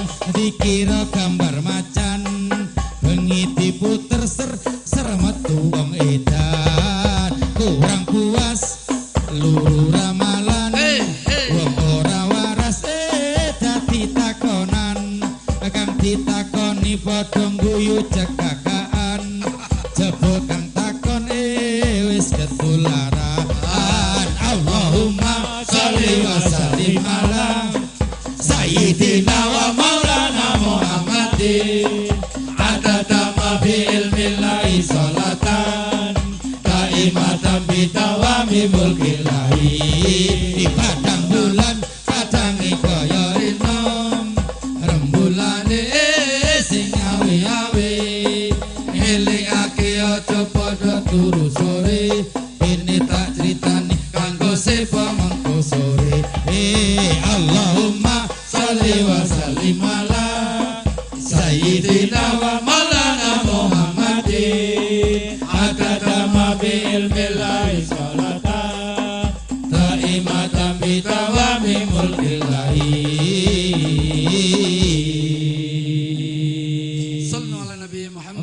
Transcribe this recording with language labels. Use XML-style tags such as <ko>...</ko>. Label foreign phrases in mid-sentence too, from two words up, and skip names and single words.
<jv>dikira gambar macan bengi diputer ser metu wong edan kurang puas luru ramalan wong ora waras dadi takonan kang ditakoni padha guyu cekakaan jebul kang takon wis ketularan</jv> <ar>اللهم صل وسلم على سيدنا ومولانا محمد عدد ما بعلم الله صلاة دائمة بدوام ملك الله</ar> <jv>di padang bulan padangi kaya rinom rembulane sing awe-awe ngelingake aja padha turu sore ini tak critani kanggo sepa mengko sore</jv> <ar>اللهم صل وسلم على سيدنا ومولانا محمد عدد ما بعلم الله صلاة دائمة بدوام ملك الله صلوا على النبي محمد.</ar>